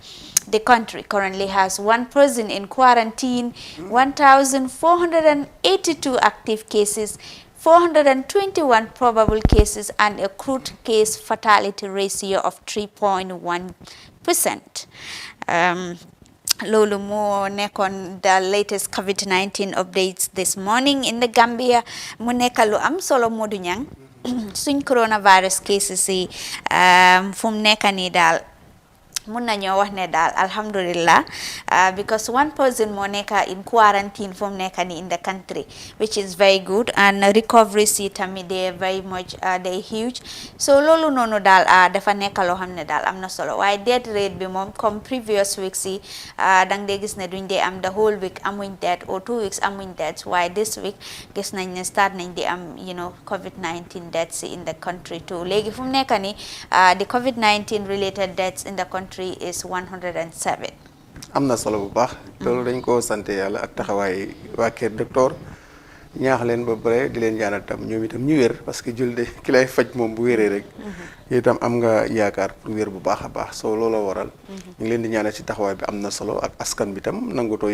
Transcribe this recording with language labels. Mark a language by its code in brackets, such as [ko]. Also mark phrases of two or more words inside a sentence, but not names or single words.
[en] The country currently has 1 person in quarantine, 1,482 active cases, 421 probable cases, and a crude case fatality ratio of 3.1%. [wo] Lolu mo nekon [en] the latest COVID-19 updates this morning in the Gambia. [wo] Mu nekalu am solo Modou Nyang suñ [en] coronavirus cases [wo] yi fum nekani dal mun nañoo wax ne daal alhamdulillah [en] because 1 person [wo] moo nekk [en] in quarantine [wo] fu mu nekk ni [en] in the country which is very good and recovery [wo] si tamit [en] they very much they huge [wo] so loolu noonu daal dafa nekk loo xam ne daal am na solo waaye death rate bi moom comme [en] previous weeks [wo] yi dang dee gis ne duñ dee am [en] the whole week [wo] amuñ [en] death or 2 weeks [wo] amuñ death waaye [en] this week [wo] gis nañ ne start nañ di am [en] COVID-19 deaths in the country too [wo] léegi fu mu nekk ni [en] the COVID-19 related deaths in the country is 107. [wo] am na solo bu baax loolu dañ ko sant yàlla ak taxawaay waa kër docteur ñaax leen ba bare di leen ñaanal tam ñoom itam ñu wér [fr] parce que [wo] julde ki lay faj moom bu wéree rek itam am nga yaakaar pour wér bu baax a baax soo looloo waral ñu ngi leen di ñaanal ci taxawaay bi am na solo ak askan bi tam nangutoo